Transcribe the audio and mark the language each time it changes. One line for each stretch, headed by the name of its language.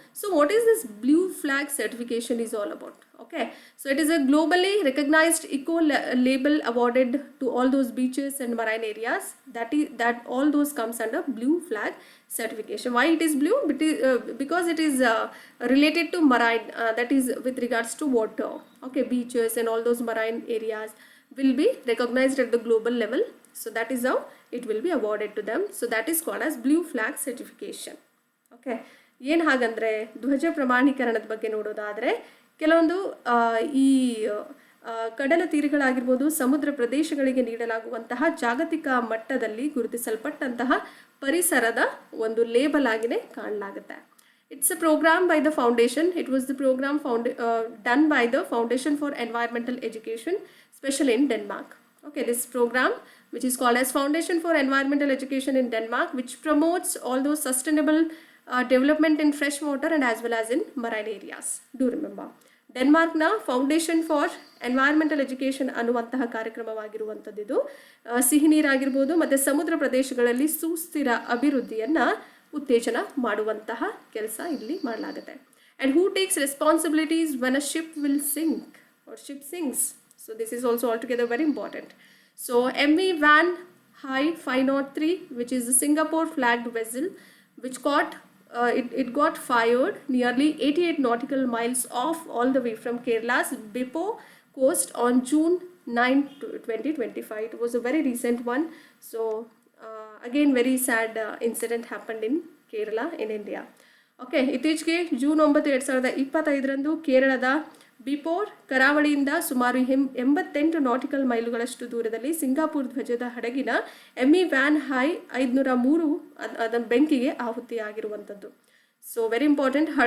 English: So what is this blue flag certification is all about? Okay, so it is a globally recognised eco label awarded to all those beaches and marine areas. That all those comes under blue flag certification. Why it is blue? Because it is related to marine, that is with regards to water. Okay, beaches and all those marine areas will be recognized at the global level. So that is how it will be awarded to them. So that is called as blue flag certification.
Kannada: Okay, ಏನು ಹಾಗಂದರೆ ಧ್ವಜ ಪ್ರಮಾಣೀಕರಣದ ಬಗ್ಗೆ ನೋಡೋದಾದರೆ ಕೆಲವೊಂದು ಈ ಕಡಲ ತೀರಗಳಾಗಿರ್ಬೋದು, ಸಮುದ್ರ ಪ್ರದೇಶಗಳಿಗೆ ನೀಡಲಾಗುವಂತಹ ಜಾಗತಿಕ ಮಟ್ಟದಲ್ಲಿ ಗುರುತಿಸಲ್ಪಟ್ಟಂತಹ ಪರಿಸರದ ಒಂದು label ಆಗಿನೇ ಕಾಣಲಾಗುತ್ತೆ.
English: It's a program by the foundation. It was the program done by the Foundation for Environmental Education, especially in Denmark. Okay, this program, which is called as Foundation for Environmental Education in Denmark, which promotes all those sustainable development in fresh water and as well as in marine areas. Do remember,
Kannada: ಡೆನ್ಮಾರ್ಕ್ನ foundation for environmental education ಅನ್ನುವಂತಹ ಕಾರ್ಯಕ್ರಮವಾಗಿರುವಂಥದ್ದು ಸಿಹಿ ನೀರಾಗಿರ್ಬೋದು ಮತ್ತು ಸಮುದ್ರ ಪ್ರದೇಶಗಳಲ್ಲಿ ಸುಸ್ಥಿರ ಅಭಿವೃದ್ಧಿಯನ್ನು ಉತ್ತೇಜನ ಮಾಡುವಂತಹ ಕೆಲಸ ಇಲ್ಲಿ ಮಾಡಲಾಗುತ್ತೆ.
English: And who takes responsibilities when a ship will sink or ship sinks. So this is also all together very important. So MV Van Hai 503, which is a Singapore flagged vessel which it got fired nearly 88 nautical miles off all the way from Kerala's Bippo coast on June 9, 2025. It was a very recent one. So again, very sad incident happened in Kerala in India.
Kannada: Okay, ಇತ್ತೀಚೆಗೆ June 9, 2025 ಕೇರಳದ ಬಿಪೋರ್ ಕರಾವಳಿಯಿಂದ ಸುಮಾರು 88 nautical ಮೈಲುಗಳಷ್ಟು ದೂರದಲ್ಲಿ Singapore ಧ್ವಜದ ಹಡಗಿನ MV Van Hai 503 ಅದರ ಬೆಂಕಿಗೆ ಆಹುತಿಯಾಗಿರುವಂಥದ್ದು.
English: So very important.